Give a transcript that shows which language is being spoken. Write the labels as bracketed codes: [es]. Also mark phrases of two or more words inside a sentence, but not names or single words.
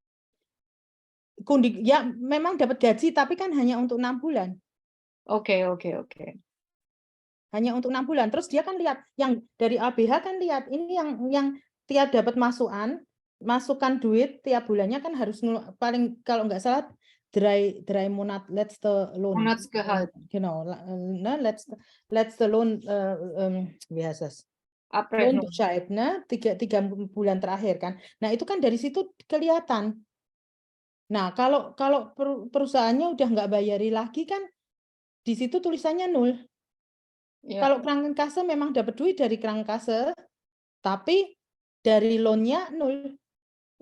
[id] Ya, memang dapat gaji, tapi kan hanya untuk 6 bulan. Oke. Hanya untuk 6 bulan. Terus dia kan lihat, yang dari ABH kan lihat, ini yang tiap dapat masukan duit tiap bulannya kan harus paling kalau nggak salah [de] drei Monat letzte Lohn. Monatsgehalt. Genau, letzte Lohn, wie heißt das? [id] Lohnbescheid, ne? 3 bulan terakhir kan. Nah, itu kan dari situ kelihatan. Nah, kalau perusahaannya udah nggak bayari lagi kan di situ tulisannya 0. Kalau Krankenkasse memang dapat duit dari Krankenkasse, tapi dari loan-nya 0.